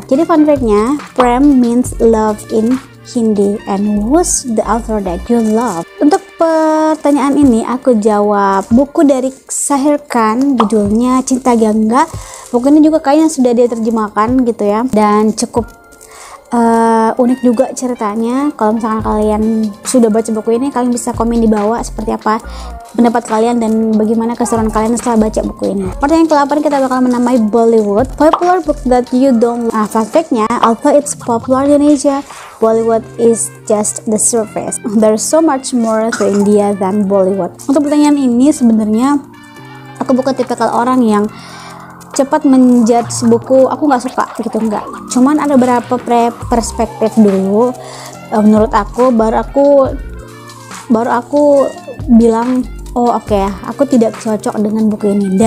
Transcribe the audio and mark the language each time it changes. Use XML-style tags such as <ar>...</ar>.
<en>Jadi fun fact-nya, Prem means love in Hindi, and who's the author that you love?</en> <id>Untuk pertanyaan ini aku jawab buku dari Shahir Khan, judulnya Cinta Gangga. Buku ini juga kayaknya sudah diterjemahkan gitu ya, dan cukup unik juga ceritanya. Kalau misalkan kalian sudah baca buku ini, kalian bisa komen di bawah seperti apa pendapat kalian dan bagaimana keseruan kalian setelah baca buku ini. Pertanyaan ke-8 kita bakal menamai Bollywood,</id> <en>popular book that you don't. Fun fact-nya, although it's popular in Asia, Bollywood is just the surface. There's so much more to India than Bollywood.</en> <id>Untuk pertanyaan ini sebenarnya aku bukan tipikal orang yang cepat menjudge buku aku nggak suka gitu, enggak. Cuman ada beberapa perspektif dulu menurut aku, baru aku bilang oh oke, aku tidak cocok dengan buku ini.</id>